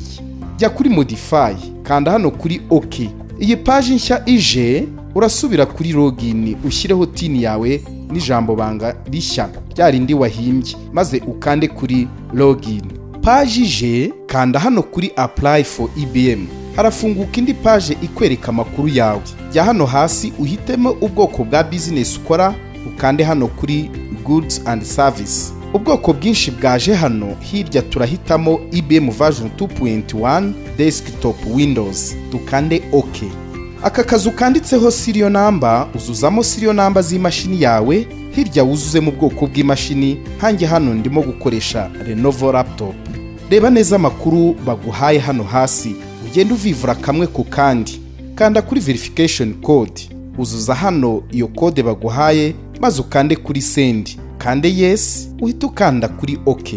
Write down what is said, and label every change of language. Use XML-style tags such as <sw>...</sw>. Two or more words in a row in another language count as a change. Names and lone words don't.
<rw>Jya kuri modify, kanda hano kuri OK. Iyi page nshya ije, urasubira kuri login ushyireho TIN yawe n'ijambo banga rishya ryarindi wahimbye, maze ukande kuri login. Page ije, kanda hano kuri</rw> <en>apply for IBM.</en> <rw>Harafunguka indi page ikwereka amakuru yawe. Jya hano hasi uhitemo ubwoko bwa business ukora, ukande hano kuri</rw> <en>goods and service.</en> <rw>Ubwoko bwinshi bwaje hano, hirya turahitamo IBM version 2.1 desktop Windows, dukande OK. Aka kazu kanditseho</rw> <en>serial number,</en> <rw>uzuzamo</rw> <en>serial number</en> <rw>z'imashini yawe, hirya wuzuze mu bwoko bw'imashini. Hanjye hano ndimo gukoresha Lenovo laptop. Reba neza amakuru baguhaye hano hasi, ugenda uvivura kamwe ku kandi. Kanda kuri</rw> <en>verification code,</en> <rw>uzuza hano iyo code baguhaye, maze ukande kuri send, kande yes, uhita ukanda kuri OK.</rw>